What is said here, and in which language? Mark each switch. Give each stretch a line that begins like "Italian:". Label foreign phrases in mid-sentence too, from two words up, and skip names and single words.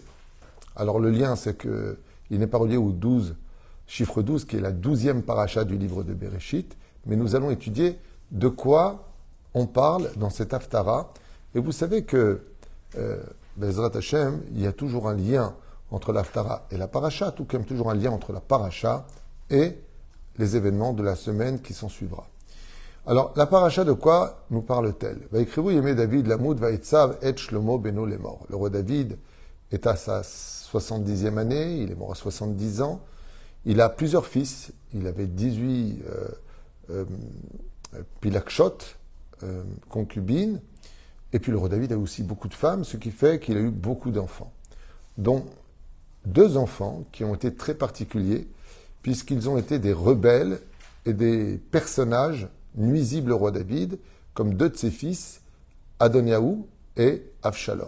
French: Alors le lien, c'est qu'il n'est pas relié au 12, chiffre 12, qui est la 12e paracha du livre de Bereshit, mais nous allons étudier de quoi on parle dans cette Haftara. Et vous savez que
Hebrew: בעזרת השם,
French: il y a toujours un lien entre l'Haftara et la paracha, tout comme toujours un lien entre la paracha et les événements de la semaine qui s'en suivra. Alors, la paracha, de quoi nous parle-t-elle?
Hebrew: ויקרבו ימי דוד למות ויצו את שלמה בנו
French: les morts. Le roi David est à sa 70e année, il est mort à 70 ans. Il a plusieurs fils, il avait 18 pilakshot, concubines. Et puis le roi David a aussi beaucoup de femmes, ce qui fait qu'il a eu beaucoup d'enfants, dont 2 enfants qui ont été très particuliers, puisqu'ils ont été des rebelles et des personnages nuisibles au roi David, comme 2 de ses fils, Adoniaou et Avshalom.